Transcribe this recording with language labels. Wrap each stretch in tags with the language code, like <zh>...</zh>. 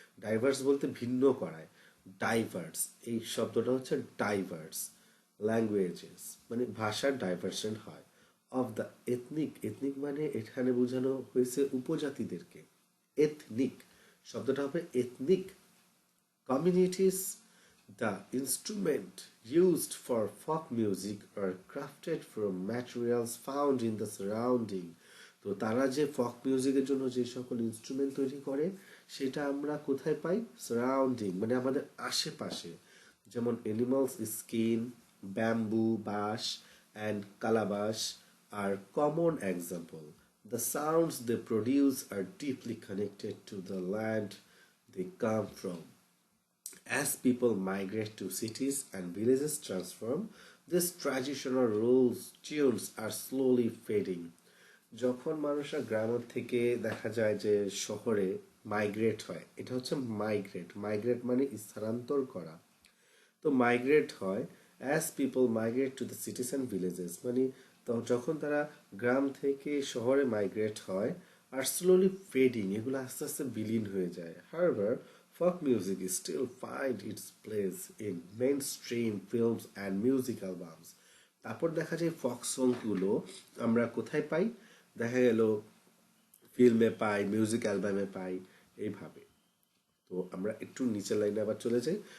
<bn>Diverse বলতে ভিন্ন করায়। ডাইভার্স এই শব্দটা হচ্ছে ডাইভার্স ল্যাঙ্গুয়েজেস, মানে ভাষার ডাইভার্সন হয়। অফ দ্য এথনিক, এথনিক মানে এখানে বোঝানো হয়েছে উপজাতিদেরকে। এথনিক শব্দটা হবে ethnic communities.</bn> <en>The instrument used for folk music are crafted from materials found in the surrounding.</en> <bn>তো তারা যে ফক মিউজিকের জন্য যে সকল ইনস্ট্রুমেন্ট তৈরি করে সেটা আমরা কোথায় পাই? সারাউন্ডিং মানে আমাদের আশেপাশে। যেমন এনিমালস স্কিন, ব্যাম্বু, বাঁশ</bn> <en>And calabash আর common example. The sounds they produce are deeply connected to the land they come from. As people migrate to cities and villages transform, these traditional rules, tunes are slowly fading.</en> <bn>যখন মানুষরা গ্রাম থেকে দেখা যায় যে শহরে migrate হয়, এটা হচ্ছে মাইগ্রেট। মাইগ্রেট মানে স্থানান্তর করা। তো মাইগ্রেট হয়,</bn> <en>as people migrate to the cities and villages</en> <bn>মানে তো যখন তারা গ্রাম থেকে শহরে মাইগ্রেট হয়, আর স্লোলি ফেডিং, এগুলো আস্তে আস্তে বিলীন হয়ে যায়।</bn> <en>Harbour folk music is still find its place in mainstream films and music albums.</en> <bn>তারপর দেখা যায় ফক সংগুলো আমরা কোথায় পাই? দেখা গেল ফিল্মে পাই, মিউজিক অ্যালবামে পাই, এইভাবে। তো আমরা একটু নিচের লাইনে আবার চলে যাই।</bn>